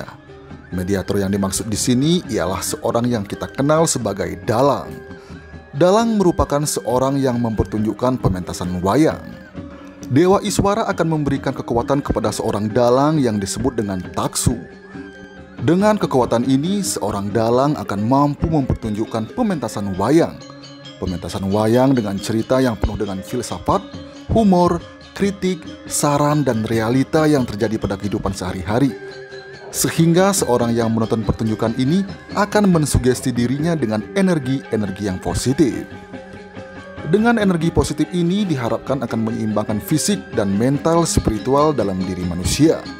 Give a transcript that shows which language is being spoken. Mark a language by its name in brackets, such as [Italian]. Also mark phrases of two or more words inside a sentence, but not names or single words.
[Indonesian] Mediator yang dimaksud di sini ialah seorang yang kita kenal sebagai dalang. Dalang merupakan seorang yang mempertunjukkan pementasan wayang. Dewa Iswara akan memberikan kekuatan kepada seorang dalang yang disebut dengan taksu. Dengan kekuatan ini, seorang dalang akan mampu mempertunjukkan pementasan wayang. Pementasan wayang dengan cerita yang penuh dengan filsafat, humor, kritik, saran, dan realita yang terjadi pada kehidupan sehari-hari. Sehingga seorang yang menonton pertunjukan ini akan mensugesti dirinya dengan energi-energi yang positif. Dengan energi positif ini diharapkan akan menyeimbangkan fisik dan mental spiritual dalam diri manusia.